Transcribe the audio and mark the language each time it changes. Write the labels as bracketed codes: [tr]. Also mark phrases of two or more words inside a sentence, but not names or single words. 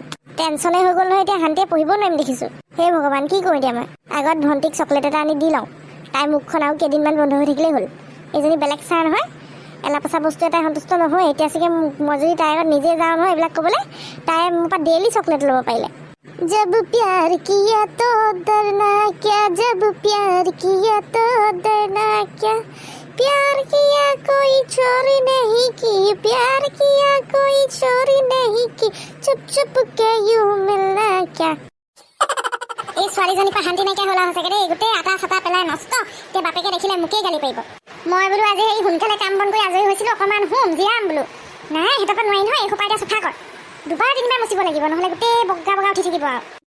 [as] টেনশ্যনে হৈ গ'ল নহয়, এতিয়া শান্তিয়ে পঢ়িব নোৱাৰিম দেখিছোঁ। সেই ভগৱান কি কৰোঁ এতিয়া মই? আগত ভণ্টিক চকলেট এটা আনি দি লওঁ, তাইৰ মুখখন আৰু কেইদিনমান বন্ধ হৈ থাকিলেই হ'ল। এইজনী বেলেগ চাই নহয়, এলা পচা বস্তু এটাই সন্তুষ্ট নহয়। এতিয়া চাগে মই যদি তাইৰ আগত নিজে যাওঁ নহয় এইবিলাক ক'বলৈ, তাই মোৰ পৰা [en] daily chocolate [as] ল'ব পাৰিলে। [hi] जब प्यार किया तो डरना क्या, जब प्यार किया तो डरना क्या, प्यार किया कोई चोरी नहीं की, प्यार किया कोई चोरी नहीं की, चुप चुप के यूं मिलना क्या। [as] এই ছোৱালীজনীৰ পৰা শান্তি নাইকিয়া হ'ল সঁচাকৈ দেই। গোটেই আটা চাটা পেলাই নষ্ট। এতিয়া বাপেকে দেখিলে মোকেই গালি পাৰিব। মই বোলো আজি সেই সোনকালে কাম বন কৰি আজৰি হৈছিলোঁ, অকণমান জিৰাম বোলো। নাই সিহঁতৰ পৰা নোৱাৰি নহয়, এই সোপা এতিয়া চফা কৰ। দুবাৰ তিনিবাৰ মুচিব লাগিব, নহ'লে গোটেই বগা বগা উঠি থাকিব আৰু।